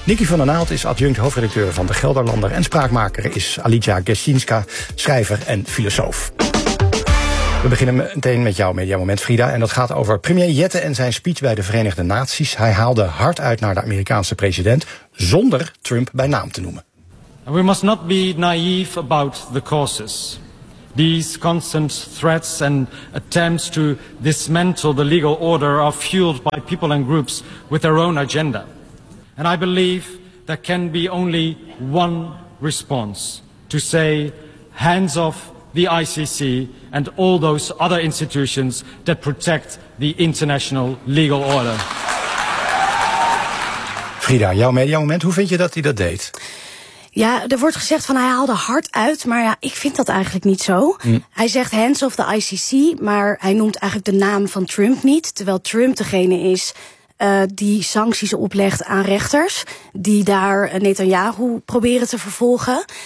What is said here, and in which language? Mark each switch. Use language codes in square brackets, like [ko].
[nl] Nikki van der Naald is adjunct hoofdredacteur van de Gelderlander en spraakmaker is Alicja Gesinska, schrijver en filosoof. We beginnen meteen met jouw mediamoment, Frida. En dat gaat over premier Jette en zijn speech bij de Verenigde Naties. Hij haalde hard uit naar de Amerikaanse president zonder Trump bij naam te noemen. [en] We must not be naive about the causes. These constant threats and attempts to dismantle the legal order are fueled by people and groups with their own agenda. And I believe there can be only one response: to say hands off the ICC and all those other institutions that protect the international legal order. [nl] Frida, jouw mediamoment, hoe vind je dat hij dat deed? Ja, er wordt gezegd van hij haalde hard uit, maar ja, ik vind dat eigenlijk niet zo. Hij zegt [en] hands off the ICC, [nl] maar hij noemt eigenlijk de naam van Trump niet, terwijl Trump degene is die sancties oplegt aan rechters die daar Netanyahu proberen te vervolgen.